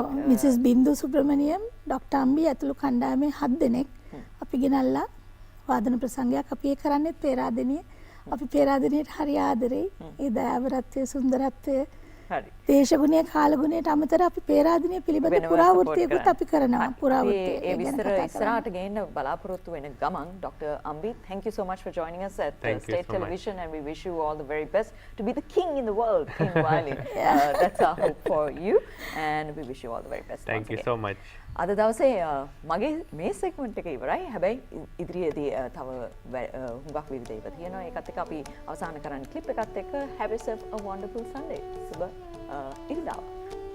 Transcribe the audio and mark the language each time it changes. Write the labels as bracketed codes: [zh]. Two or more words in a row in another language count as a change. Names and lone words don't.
[si] මිසස් බින්දු සුබ්‍රමණියම් ඩොක්ටර් අම්බි ඇතුළු කණ්ඩායමේ 7 දෙනෙක් අපි ගෙනල්ලා වාදන ප්‍රසංගයක් අපි ඒ කරන්නේ පේරාදෙණිය. අපි පේරාදෙණියට හරි ආදරෙයි. ඒ දයාවරත්වය සුන්දරත්වය හරි. දේශගුණය කාලගුණයට අමතර අපි පේරාදෙණිය පිළිබඳ පුරාවෘත්තියකුත් අපි කරනවා. පුරාවෘත්තිය ඒ විස්තර ඉස්සරහට ගේන්න බලාපොරොත්තු වෙන ගමන් Dr. [en] Ambi, thank you so much for joining us at Thank you State so Television, and we wish you all the very best to be the king in the world in violin. That's our hope for you, and we wish you all the very best. Thank once you again. so much. [si] අද දවසේ මගේ මේ සෙග්මන්ට් එක ඉවරයි. හැබැයි ඉදිරියේදී තව හුඟක් විවිධ ඒවා තියෙනවා. ඒකත් එක්ක අපි අවසන් කරන්න ක්ලිප් එකත් එක්ක [en] have yourself a wonderful Sunday. [si] සුබ ඉරිදාව.